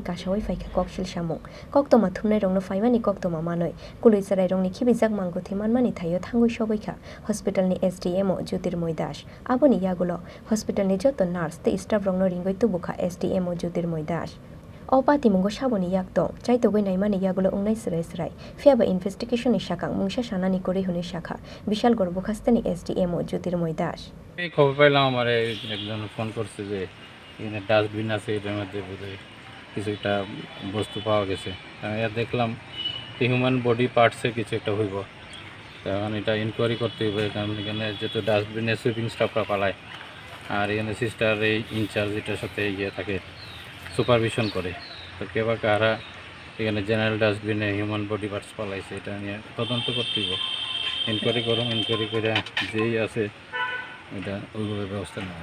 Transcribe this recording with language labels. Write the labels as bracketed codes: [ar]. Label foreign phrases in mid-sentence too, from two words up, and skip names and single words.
[trp] kasawai faika koksil samung koktoma thumnai rongno faimani koktoma manoi kului charai rongni khibijak Mangkwthowi manmani thaio thangoi sobaikha hospital ni SDMO Jyotirmoy Das aboni yagulo hospital ni joto nurse te staff rongno ringoi tubukha SDMO Jyotirmoy Das Opati mungo saboni yakto chaitogoi naimani yagulo ungnai srai fiaba investigation ni shakang mungsa sanani kori huni shakha Bishalgarh bukhastani SDMO Jyotirmoy Das [bn] এই খবর পাইলাম আমার একজন ফোন করছে যে এখানে ডাস্টবিন আছে এটার মধ্যে বোধহয় কিছু একটা বস্তু পাওয়া গেছে আমি দেখলাম [en] human body parts [bn] কিছু একটা হইব তখন এটা ইনকোয়ারি করতে হইব কারণ এখানে যেহেতু ডাস্টবিনে [en] sweeping staff [bn] পালায় আর এখানে সিস্টার এই ইনচার্জ এটার সাথে ইয়ে থাকে সুপারভিশন করে তো কে বা কারা এখানে [en] general dustbin human body parts [bn] পালাইছে এটা নিয়ে তদন্ত করতে হইব ইনকোয়ারি করুন ইনকোয়ারি করে যেই আছে এটা ওইভাবে ব্যবস্থা নেওয়া